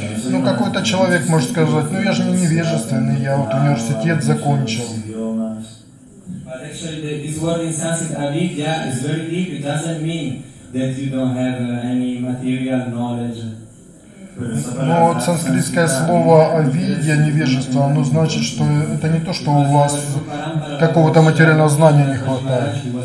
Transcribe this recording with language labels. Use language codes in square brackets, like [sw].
[ru] Ну, какой-то человек может сказать, ну я же не невежественный, я вот университет закончил. [en] But actually this word in Sanskrit, avidya, is very deep, it doesn't mean that you don't have any material knowledge. [ru] Но вот санскритское слово «авидья», невежество, оно значит, что это не то, что у вас какого-то материального знания не хватает.